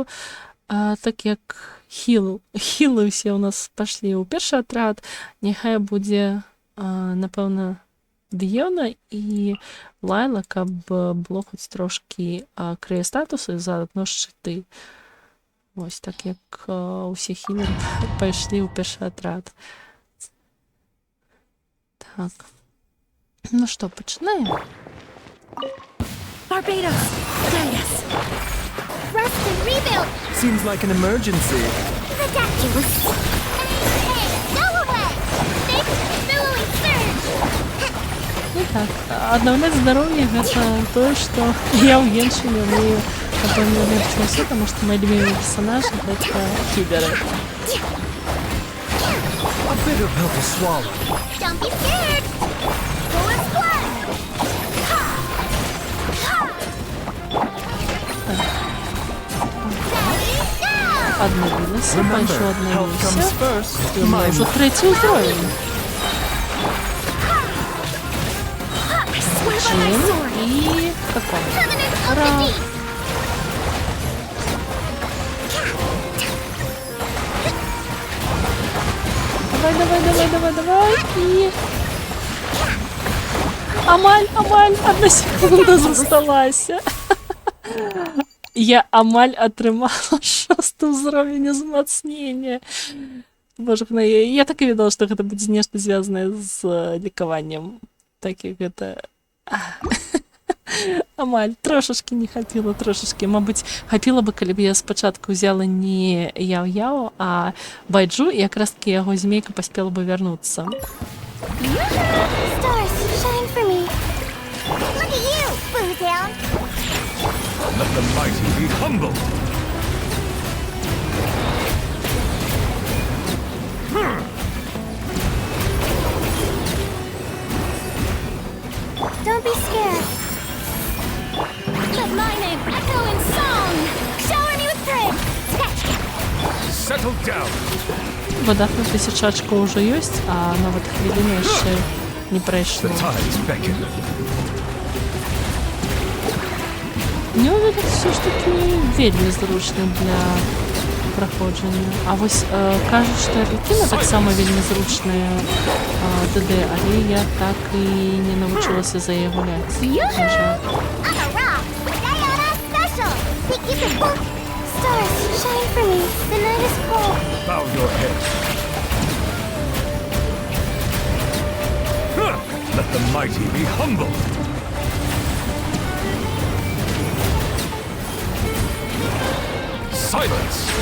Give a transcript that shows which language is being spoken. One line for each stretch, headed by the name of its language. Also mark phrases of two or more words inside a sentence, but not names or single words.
Belarusian: Так як хілы ўсе ў нас пашлі ў першы атрад, няхай будзе, напэўна, Дыёна і Лайла, каб было хоць трошкі крые статусы, заадно шчыты. Вось, так як усе хілеры пайшлі ў першы атрад. Так. Ну што, пачынаем?
English: Barbados! Darius! Rest and rebuild! Seems like an emergency. Ridiculous! Hey, go away! Big billowing surge!
Belarusian: Ну так, аднаўляць здароўе гэта тое, што я ў Геншыне умею, напэўна, лепш за ўсё, таму што мои любімыя персонажы гэта хілеры.
English: A bitter pill to swallow. Don't be scared! Full of blood! Ha! Ha! Ready, go!
Belarusian: Аднавілася,
English: Remember,
Belarusian: пайшоў
English: health comes
Belarusian: аднавіўся.
English: first.
Belarusian: І ў мяне ўжо трэці ўзровень. Джин і Каком.
English: Covenant of
Belarusian: Ура!
English: the Deep!
Belarusian: Давай. І... Амаль,
Russian: одна секунда
Belarusian: засталася. Я амаль атрымала 6 ўзровень узмацнення. Боже, я так і ведала, што гэта будзе нешта звязанае з лікаваннем. Так як гэта... Амаль, трошашкі не хапіла, Мабыць, хапіла бы, калі б я спачатку взяла не Яо-Яо, а Байджу, і якраз-таки яго змейка паспела бы вярнуцца.
English: Stars, shine for me! Look at you, Bootown! Let the mighty be humble. Don't be scared. Let my name echo in song. Shower me with praise. Settle down.
Belarusian: Вода на 1000
Russian: очков уже
Belarusian: ёсць, а нават хвіліна яшчэ не
English: The
Belarusian: прайшло.
English: tides beckon.
Belarusian: Нёвель все ж таки вельмі зручны для праходжання. А вось кажуць, што Арлекіна таксама вельмі зручная ДД, але я так і не навучылася за яе гуляць. На жаль.
English: I'm a rock. Diana special. We keep it book. Stars, shine for me. The night is cold. Bow your head. Huh! Let the mighty be humble. Silence!